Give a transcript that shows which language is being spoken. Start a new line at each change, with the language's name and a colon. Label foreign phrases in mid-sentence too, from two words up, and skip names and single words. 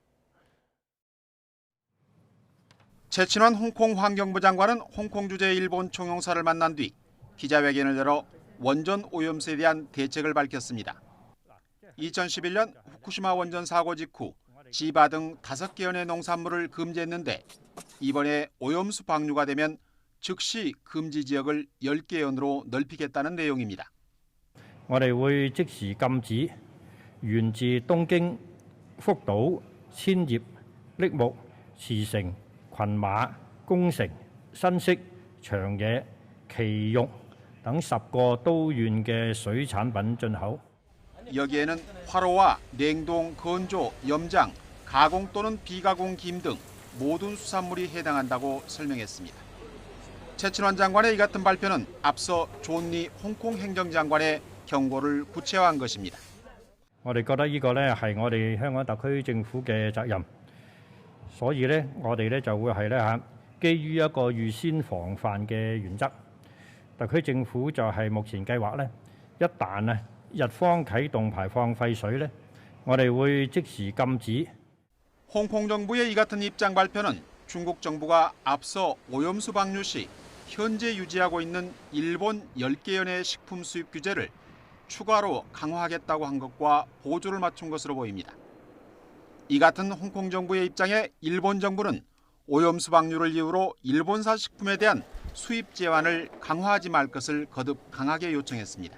Korean: 최친원 홍콩 환경부 장관은 홍콩 주재 일본 총영사를 만난 뒤 기자회견을 열어 원전 오염수에 대한 대책을 밝혔습니다. 2011년 후쿠시마 원전 사고 직후 지바 등 5개 현의 농산물을 금지했는데 이번에 오염수 방류가 되면 즉시 금지 지역을 10개 현으로 넓히겠다는 내용입니다.
Cantonese: 我哋會即時禁止源自東京、福島、千葉、栃木、茨城、群馬、宮城、新潟、長野、埼玉等10個都縣嘅水產品進口。
Korean: 여기에는 화로와 냉동, 건조, 염장, 가공 또는 비가공 김 등 모든 수산물이 해당한다고 설명했습니다. 최친원 장관의 이 같은 발표는 앞서 존리 홍콩 행정장관의 경고를 구체화한 것입니다.
Cantonese: 我哋覺得呢個咧係我哋香港特區政府嘅責任，所以咧我哋咧就會係咧基於一個預先防範嘅原則，特區政府就係目前計劃咧，一旦啊日方啟動排放廢水咧，我哋會即時禁止。
Korean: 홍콩 정부의 이 같은 입장 발표는 중국 정부가 앞서 오염수 방류 시 현재 유지하고 있는 일본 10개 현의 식품 수입 규제를 추가로 강화하겠다고 한 것과 보조를 맞춘 것으로 보입니다. 이 같은 홍콩 정부의 입장에 일본 정부는 오염수 방류를 이유로 일본산 식품에 대한 수입 제한을 강화하지 말 것을 거듭 강하게 요청했습니다.